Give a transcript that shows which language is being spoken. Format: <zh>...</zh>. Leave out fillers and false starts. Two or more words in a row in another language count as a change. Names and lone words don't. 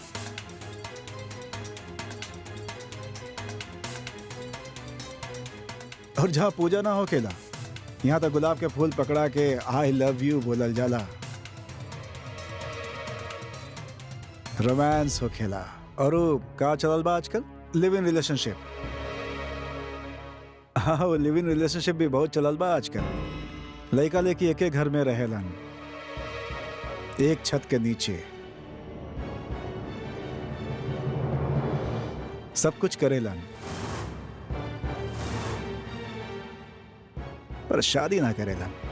<bho>और जहां पूजा ना हो खेला, यहाँ तो गुलाब के फूल पकड़ा के</bho> <en>I love you</en> <bho>बोलल जाला, रोमांस हो खेला। और का चलल बा आजकल?</bho> <en>live in relationship.</en> <bho>हाँ, वो</bho> <en>live in relationship</en> <bho>भी बहुत चलल बा आजकल। लड़का लेके एक घर में रहेलन, एक छत के नीचे, सब कुछ करेलन, पर शादी ना करेलन।</bho>